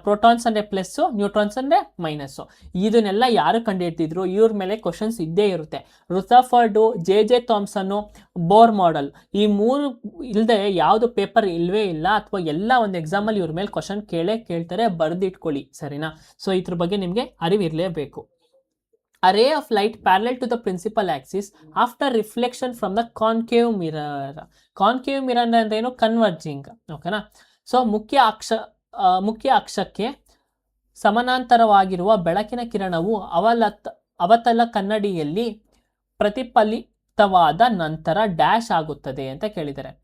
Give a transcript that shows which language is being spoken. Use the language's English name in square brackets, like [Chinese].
[Kannada] Protons ಅಂದರೆ plus, neutrons ಅಂದರೆ minus. ಇದನ್ನೆಲ್ಲ ಯಾರು ಕಂಡುಹಿಡ್ತಿದ್ರು, ಇವ್ರ ಮೇಲೆ ಕ್ವಶನ್ಸ್ ಇದ್ದೇ ಇರುತ್ತೆ. ರುಥರ್ಫರ್ಡು, ಜೆ ಥಾಮ್ಸನ್ನು, ಬೋರ್ ಮಾಡೆಲ್, ಈ ಮೂರು ಇಲ್ಲದೆ ಯಾವುದು ಪೇಪರ್ ಇಲ್ಲವೇ ಇಲ್ಲ, ಅಥವಾ ಎಲ್ಲ ಒಂದು ಎಕ್ಸಾಮಲ್ಲಿ ಇವ್ರ ಮೇಲೆ ಕ್ವಶನ್ ಕೇಳ್ತಾರೆ, ಬರೆದಿಟ್ಕೊಳ್ಳಿ. ಸರಿನಾ. ಸೊ ಇದ್ರ ಬಗ್ಗೆ ನಿಮಗೆ ಅರಿವಿರಲೇಬೇಕು. [English] A ray of light parallel to the principal axis after reflection from the concave mirror. [Kannada] Concave mirror ಅಂದ್ರೆ ಏನು, ಕನ್ವರ್ಜಿಂಗ್. ಓಕೆನಾ. ಸೊ ಮುಖ್ಯ ಅಕ್ಷಕ್ಕೆ ಸಮಾನಾಂತರವಾಗಿರುವ ಬೆಳಕಿನ ಕಿರಣವು ಅವತಲ ಕನ್ನಡಿಯಲ್ಲಿ ಪ್ರತಿಫಲಿತವಾದ ನಂತರ ಡ್ಯಾಶ್ ಆಗುತ್ತದೆ ಅಂತ ಕೇಳಿದ್ದಾರೆ.